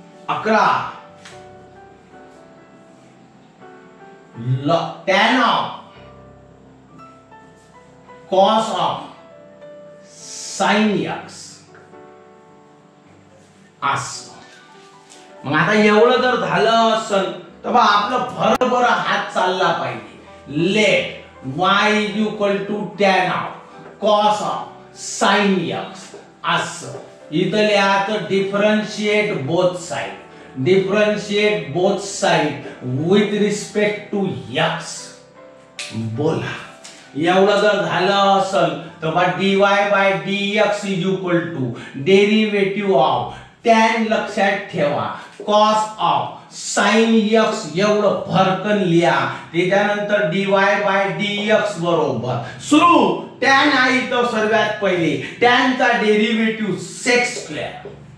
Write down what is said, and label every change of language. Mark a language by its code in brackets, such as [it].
[en] 11 tan of cos of sin x असं. [mr] मग आता एवढं जर झालं असेल तर बा आपलं भरभर हात चालला पाहिजे. [en] Let y is equal to tan of cos of sin x असं. [mr] इथं लिहायचं [en] Differentiate both side. Differentiate both side with respect to x. [mr] बोला एवढं जर झालं असेल तर बा [en] dy by dx is equal to derivative of tan [mr] लक्षात ठेवा [en] cos of sin x [mr] एवढं भरकन लिहा. त्याच्यानंतर [en] dy by dx [mr] बरोबर सुरू tan आहे तर सर्वात पहिले tan चा डेरिव्हेटिव्ह sec स्क्वेअर.